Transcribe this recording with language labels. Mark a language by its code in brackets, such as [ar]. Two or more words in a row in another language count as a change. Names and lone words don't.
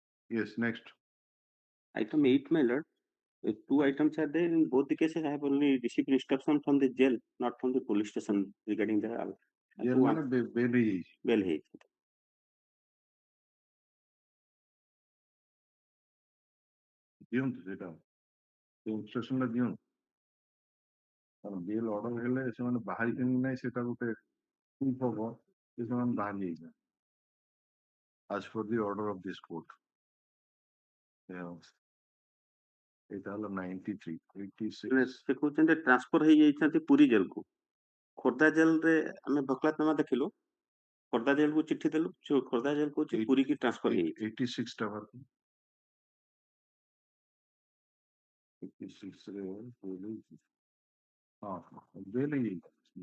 [en] Yes, next. Item 8, my lord. Two items are there. In both the cases, I have only received instruction from the jail, not from the police station regarding the Jail one [or] ମାନେ bail ହେଇଯାଇଛି। bail ହେଇଛି। ଦିଅନ୍ତୁ ସେଇଟା ଇନଷ୍ଟ୍ରକ୍ସନ ଦିଅନ୍ତୁ କାରଣ ବେଲ୍ ଅର୍ଡର ହେଲେ ସେମାନେ ବାହାରିଛନ୍ତି କି ନାହିଁ ସେଟା ଗୋଟେ proof ହବ ଯେ ସେମାନେ ବାହାରି ଯାଇଛନ୍ତି [en] as per the order of this court। [or] ଏଇଟା ହେଲା 93 86 ସେ କହୁଛନ୍ତି ଟ୍ରାନ୍ସଫର ହେଇଯାଇଛନ୍ତି ପୁରୀ ଜେଲକୁ। ଖୋର୍ଦ୍ଧା ଜେଲରେ ଆମେ ବକଲାତନାମା ଦେଖିଲୁ, ଖୋର୍ଦ୍ଧା ଜେଲକୁ ଚିଠି ଦେଲୁ, ଖୋର୍ଦ୍ଧା ଜେଲ କହୁଛି ପୁରୀ କି ଟ୍ରାନ୍ସଫର ହେଇଯାଇଛି। 86 ଟା ବାହାର 86 ରେ ହଁ ବେଲ୍ ହେଇଯାଇଛି